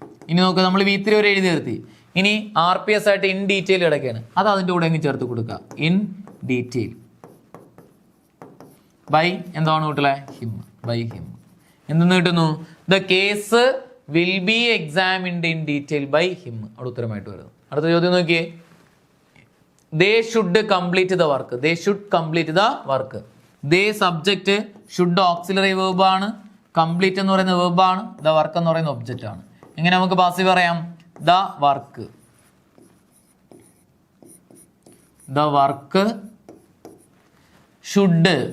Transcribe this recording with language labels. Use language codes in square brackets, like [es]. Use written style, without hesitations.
[ml] ഇനി നോക്കുക, നമ്മൾ V3 വരെ എഴുതി നിർത്തി. ഇനി RPS ആയിട്ട് [en] in detail [ml] കിടക്കുകയാണ്. അത് അതിന്റെ കൂടെ അങ്ങ് ചേർത്ത് കൊടുക്കുക. [en] in detail by [ml] എന്താണ് കുട്ടികളെ? ഹിം. [en] By him. [ml] എന്തെന്ന് കിട്ടുന്നു? [en] The case will be examined in detail by him. [ml] അവിടെ ഉത്തരമായിട്ട് വരുന്നു. അടുത്ത ചോദ്യം നോക്കിയേ. [en] They should complete the work. They should complete the work. [ml] They subject, should auxiliary verb ആണ്, കംപ്ലീറ്റ് എന്ന് പറയുന്ന വെർബ് ആണ്, ദ വർക്ക് എന്ന് പറയുന്ന ഒബ്ജക്റ്റ് ആണ്. എങ്ങനെ നമുക്ക് പാസീവ് പറയാം? [en] The work. The work should.